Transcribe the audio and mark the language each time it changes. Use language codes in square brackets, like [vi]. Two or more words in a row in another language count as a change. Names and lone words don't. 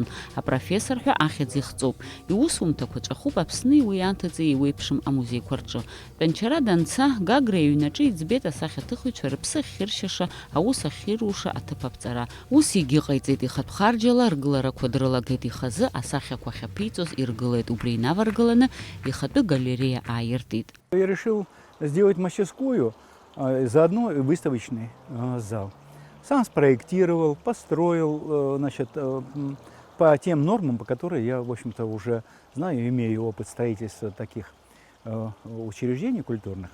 [ab] Апрофессор ҳәа ахьӡ ихҵоуп. Иусумҭақәа ҵәахуп Аԥсни уи анҭыҵи иуеиԥшым амузеиқәа рҿы. Тәанчара данца Гагра иҩнаҿы иӡбеит асахьаҭыхыҩцәа рыԥсы ахьыршьаша, аус ахьируша аҭыԥ аԥҵара. Ус егьыҟаиҵеит, ихатә харџьала ргыларақәа дрылагеит, ихазы асахьақәа ахьаԥиҵоз иргылеит. Убри инаваргыланы ихатәы галерея ааиртит. [ru] Я решил сделать мастерскую, заодно и выставочный зал. Сам спроектировал, построил, значит, по тем нормам, по которым я, в общем-то, уже знаю, имею опыт строительства таких учреждений культурных.